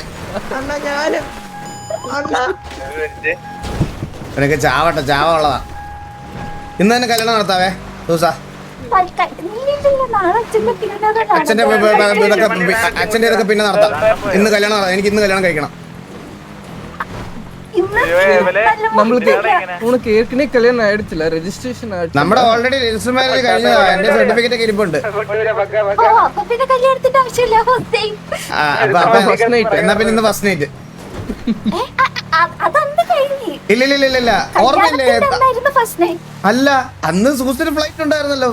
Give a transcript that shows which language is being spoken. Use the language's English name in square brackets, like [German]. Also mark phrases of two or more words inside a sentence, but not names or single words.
[Malayalam] അണ്ണ ഞാനും അണ്ണ നിനക്ക് ചാവട്ടെ, ചാവ ഉള്ളതാ. ഇന്ന് തന്നെ കല്യാണം നടത്താവേ സൂസ. അച്ഛന്റെ ഇതൊക്കെ പിന്നെ നടത്താം. ഇന്ന് കല്യാണം നടത്താം. എനിക്ക് ഇന്ന് കല്യാണം കഴിക്കണം. [Tamil] உனக்கு ஏற்கனவே கல்யாணம் ஆயிடுச்சுல, ரெஜிஸ்ட்ரேஷன் ஆயிடுச்சு. [Malayalam] നമ്മുടെ [English] already register marriage [Malayalam] കഴിഞ്ഞതാ. എന്റെ സർട്ടിഫിക്കറ്റ് ഒക്കെ ഇരിപ്പുണ്ട്. എന്നാ പിന്നെ ഇന്ന് [English] first night. [Malayalam] ഇല്ല ഓർമ്മയില്ലേ? അല്ല അന്ന് സൂസിന് ഫ്ലൈറ്റ് ഉണ്ടായിരുന്നല്ലോ.